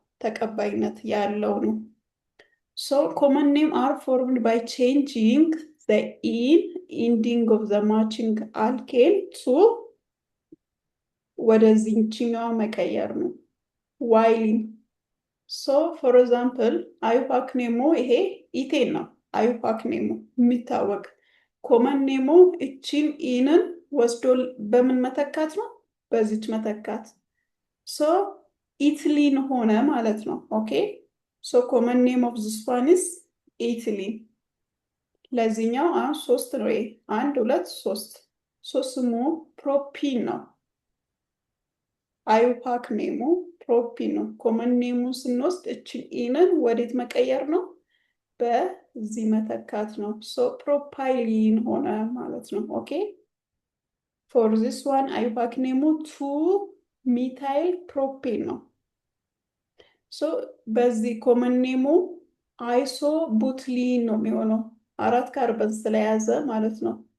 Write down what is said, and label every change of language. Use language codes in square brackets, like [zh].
[am] ተቀባይነት ያለው ነው። [en] So common name are formed by changing the ending of the matching alkane to [am] ወደዚህኛው መቀየር ነው ዋይሊን። So for example አዩፓክ ኔሞ ይሄ ኢቴን ነው። አዩፓክ ኔሞ የሚታወቅ ኮመን ኔሞ እቺን ኢንን ወስዶ በምን መተካት ነው? በዚች መተካት። So ኢትሊን ሆነ ማለት ነው። ኦኬ [en] So common name of this one is ethylene. [am] ለዚህኛው አሁን 3 ነው። 1 2 3 ስሙ ፕሮፒን ነው። አዩፓክ ኔሙ ፕሮፒን ነው። ኮመን ኔሙ ስንወስድ እችን ኢንን ወዴት መቀየር ነው? በዚህ መተካት ነው። So ፕሮፓይሊን ሆነ ማለት ነው። ኦኬ [en] For this one [am] አዩፓክ ኔሙ 2 ሚታይል ፕሮፔን ነው። So በዚህ ኮመን ኔሙ አይሶ ቡትሊን ነው የሚሆነው 4 ካርበን ስለያዘ ማለት ነው።